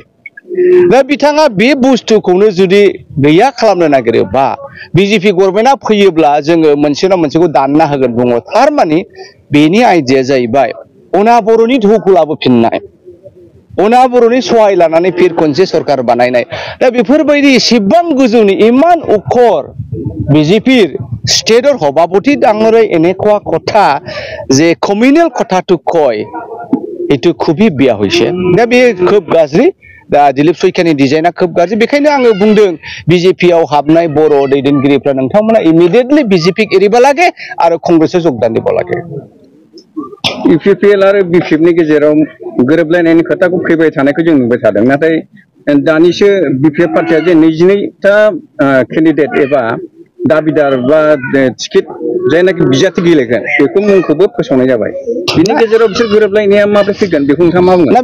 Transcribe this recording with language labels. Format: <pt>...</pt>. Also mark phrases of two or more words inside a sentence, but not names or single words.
<brx>दा बिथाङा बे बुस्थुखौनो जुदि गैया खालामनो नागिरोबा बीजेपी गभर्नमेन्टआ फैयोब्ला जोङो मोनसे ना मोनसेखौ दानना होगोन बुङो। थारमाने बेनि आइडिया जाहैबाय अना बर'नि दोहौखौ लाबोफिननाय, अना बर'नि सहाय लानानै फिर खनसे सरकार बानायनाय। दा बेफोरबायदि एसेबां गोजौनि इमान अखर बीजेपी स्टेटर सभापति डाङरै</brx> <as>এনেকুৱা কথা যে কমিউনেল কথাটো কয়, এইটো খুবই বেয়া হৈছে।</as> <brx>दा बे खोब गाज्रि दा दिलीप सयखियानि डिजाइना खोब गाज्रि बेखायनो आङो बुंदों बिजेपि आव हाबनाय बर' दैदेनगिरिफ्रा नोंथांमोना इमिडिएटलि बिजेपि एरिबा लागे आरो कंग्रेसआव जोगदान दिबा लागे इउपिपिएल आरो बिपिएफनि गेजेराव गोरोबलायनायनि खोथाखौ फैबाय थानायखौ जों नुबाय थादों नाथाय दानिसो बिपिएफ पार्टिया जे 22टा केन्डिडेट एबा दाबिदार बा टिकेट जायनाखि बिजाथि गेलेगोन बेखौ मुंखौबो फोसावनाय जाबाय बिनि गेजेराव बिसोर गोरोबलायनाया माबोरै फैगोन बेखौ नोंथाङा मा बुंगोन?</brx>